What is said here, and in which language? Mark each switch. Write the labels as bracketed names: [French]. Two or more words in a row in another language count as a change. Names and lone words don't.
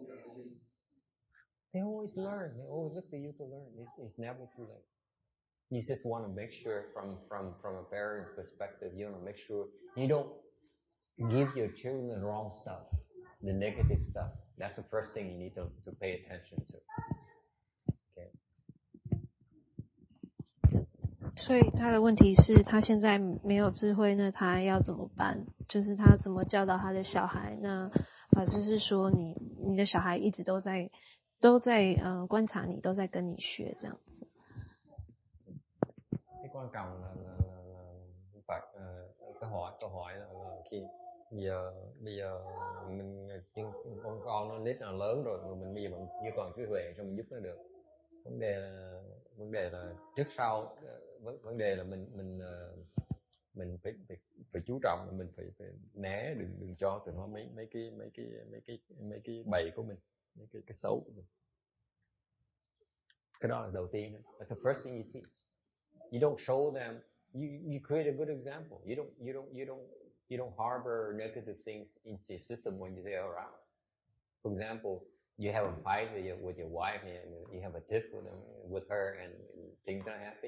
[English] They always learn. They always look to you to learn. It's never too late. You just want to make sure from a parent's perspective, you want to make sure you don't give your children the wrong stuff, the negative stuff. That's the first thing you need to pay attention to. Okay. [Chinese] 所以他的问题是他现在没有智慧，那他要怎么办？就是他怎么教导他的小孩？那法师是说你你的小孩一直都在观察你，都在跟你学这样子。 [Vietnamese] Cái quan trọng là phải câu hỏi là khi bây giờ mình con nó nít nào lớn rồi mà mình bây giờ mình chỉ còn trí huệ sao mình giúp nó được. Vấn đề là trước sau, vấn đề là mình phải chú trọng, mình phải né, đừng cho tụi nó mấy cái bậy của mình, mấy cái xấu của mình. Cái đó là đầu tiên. [English] That's the first thing you teach. You don't show them. You create a good example. You don't harbor negative things into your system when they're around. For example, you have a fight with your wife and you have a tiff with her and things are happy.